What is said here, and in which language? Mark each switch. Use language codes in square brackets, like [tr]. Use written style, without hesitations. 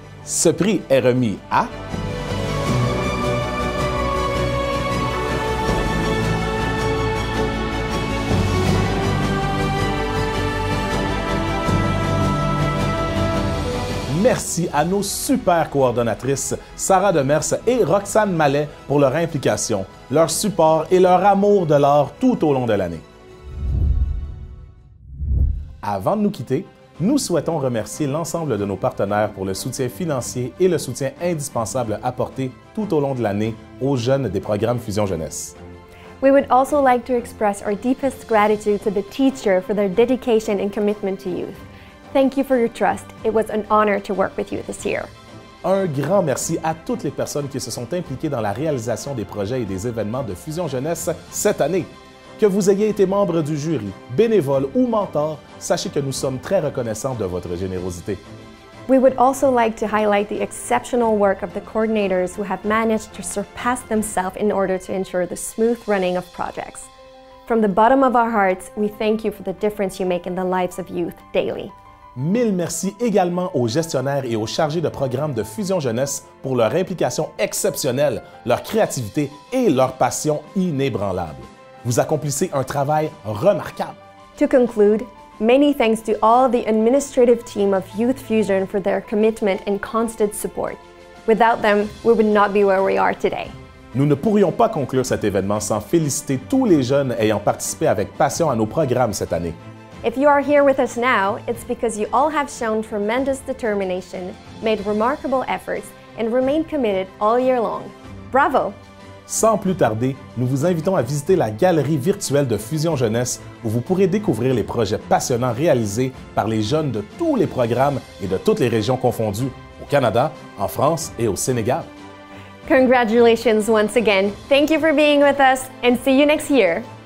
[fr] Ce prix est remis à Merci à nos super coordonnatrices Sarah Demers et Roxane Mallet pour leur implication, leur support et leur amour de l'art tout au long de l'année. Avant de nous quitter, nous souhaitons remercier l'ensemble de nos partenaires pour le soutien financier et le soutien indispensable apporté tout au long de l'année aux jeunes des programmes Fusion Jeunesse. [en] We would also like to express our deepest gratitude to the teacher for their dedication and commitment to youth. Thank you for your trust. It was an honor to work with you this year. [fr] Un grand merci à toutes les personnes qui se sont impliquées dans la réalisation des projets et des événements de Fusion Jeunesse cette année. Que vous ayez été membre du jury, bénévole ou mentor, sachez que nous sommes très reconnaissants de votre générosité. [en] We would also like to highlight the exceptional work of the coordinators who have managed to surpass themselves in order to ensure the smooth running of projects. From the bottom of our hearts, we thank you for the difference you make in the lives of youth daily. [fr] Mille merci également aux gestionnaires et aux chargés de programmes de Fusion Jeunesse pour leur implication exceptionnelle, leur créativité et leur passion inébranlable. Vous accomplissez un travail remarquable. [en] To conclude, many thanks to all the administrative team of Youth Fusion for their commitment and constant support. Without them, we would not be where we are today. [fr] Nous ne pourrions pas conclure cet événement sans féliciter tous les jeunes ayant participé avec passion à nos programmes cette année. [en] If you are here with us now, it's because you all have shown tremendous determination, made remarkable efforts, and remained committed all year long. [fr] Bravo! Sans plus tarder, nous vous invitons à visiter la galerie virtuelle de Fusion Jeunesse où vous pourrez découvrir les projets passionnants réalisés par les jeunes de tous les programmes et de toutes les régions confondues, au Canada, en France et au Sénégal. [en] Congratulations once again. Thank you for being with us and see you next year.